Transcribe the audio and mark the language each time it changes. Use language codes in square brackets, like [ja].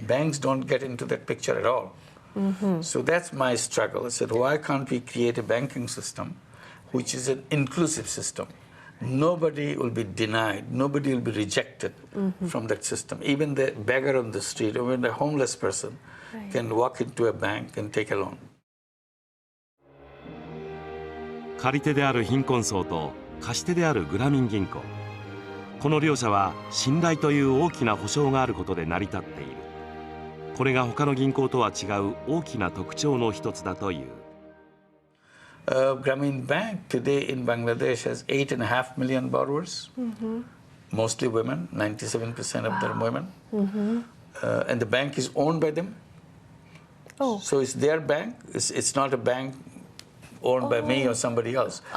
[en] Banks don't get into that picture at all. So that's my struggle. I said, why can't we create a banking system which is an inclusive system? Nobody will be denied, nobody will be rejected from that system. Even the beggar on the street, or even the homeless person can walk into a bank and take a loan. [ja] 借り手である貧困層と貸し手であるグラミン銀行、この両者は信頼という大きな保証があることで成り立っている。これが他の銀行とは違う大きな特徴の一つだという。 [en] Grameen Bank today in Bangladesh has 8.5 million borrowers, mostly women, 97% of them women. And the bank is owned by them. So it's their bank. It's not a bank owned by me or somebody else.